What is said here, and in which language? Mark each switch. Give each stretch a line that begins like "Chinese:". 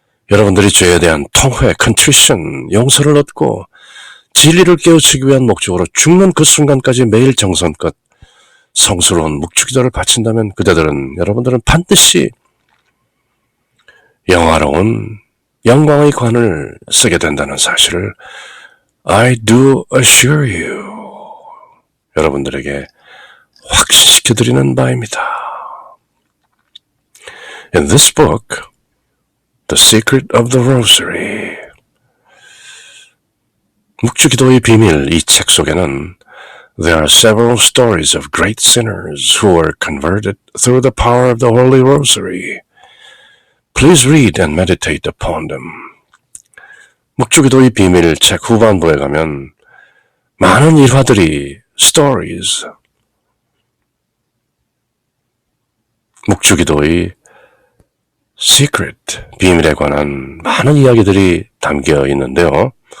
Korean: 여러분들이 죄에 대한 통회,
English: contrition,
Korean: 용서를 얻고 진리를 깨우치기 위한 목적으로 죽는 그 순간까지 매일 정성껏 성스러운 묵주기도를 바친다면 여러분들은 반드시 영화로운 영광의 관을 쓰게 된다는 사실을
English: I do assure you
Korean: 여러분들에게 확신시켜드리는 바입니다.
English: In this book, The Secret of the Rosary
Korean: 묵주기도의 비밀 이 책 속에는
English: There are several stories of great sinners who were converted through the power of the Holy Rosary. Please read and meditate upon them.
Korean: 묵주기도의 비밀 책 후반부에 가면 많은 일화들이
English: stories
Korean: 묵주기도의
English: secret
Korean: 비밀에 관한 많은 이야기들이 담겨 있는데요.